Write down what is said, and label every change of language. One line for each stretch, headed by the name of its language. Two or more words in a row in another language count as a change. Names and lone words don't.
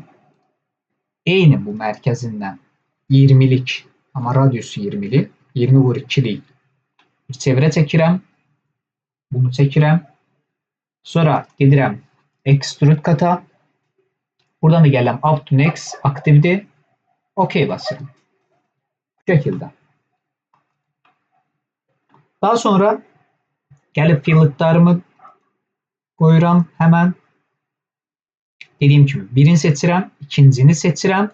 Azerbaijani: Eyni bu mərkəzindən 20'lik ama radyosu 20'li. 20 vur 2'li bir çevrə çəkirəm. Bunu çəkirəm. Sonra gedirəm
English: extrude kata.
Azerbaijani: Buradan da gəlirəm
English: up to next
Azerbaijani: aktivdir. OK basıram. Bu şekilde. Daha sonra gəlib filletlərimi koyuram hemen. Dediğim kimi birini seçirəm, ikincini seçirəm.